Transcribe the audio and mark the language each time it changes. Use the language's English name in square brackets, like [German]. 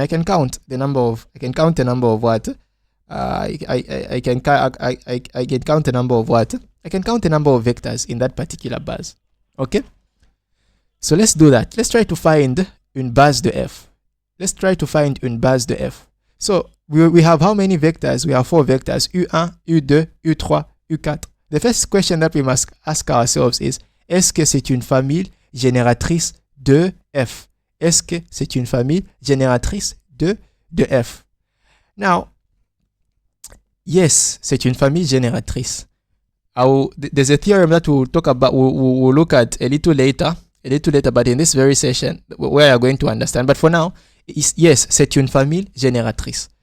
[English] I can count the number of. I can count the number of what. I can count the number of what. I can count the number of vectors in that particular base. Okay. So let's do that. Let's try to find [French] une base de f. [English] Let's try to find [French] une base de f. [English] So we have how many vectors? We have 4 vectors: u1, u2, u3, u4. The first question that we must ask ourselves is: [French] est-ce que c'est une famille génératrice de f? Est-ce que c'est une famille génératrice de f? [English] Now, yes, [French] c'est une famille génératrice. [English] There's a theorem that we'll talk about, we'll look at a little later, but in this very session, we are going to understand. But for now, yes, [French] c'est une famille génératrice.